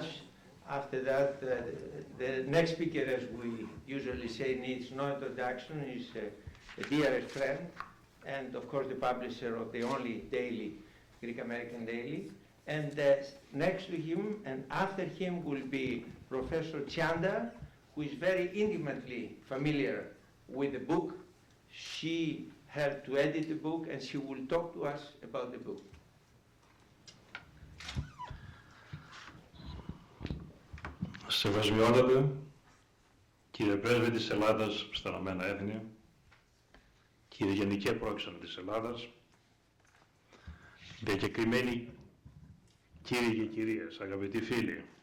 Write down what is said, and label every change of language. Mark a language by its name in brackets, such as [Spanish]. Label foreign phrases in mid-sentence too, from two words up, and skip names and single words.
[English] After that, the next speaker, as we usually say, needs no introduction, is a dearest friend, and of course the publisher of the only daily, Greek American Daily. And next to him and after him will be Professor TSIANTAR, who is very intimately familiar with the book. She helped to edit the book and she will talk to us about the book. [Greek] Σεβασμιότατε, κύριε Πρέσβη της Ελλάδας στα Ηνωμένα Έθνη, κύριε Γενικέ Πρόξενο της Ελλάδας, διακεκριμένοι κύριοι και κυρίες, αγαπητοί φίλοι,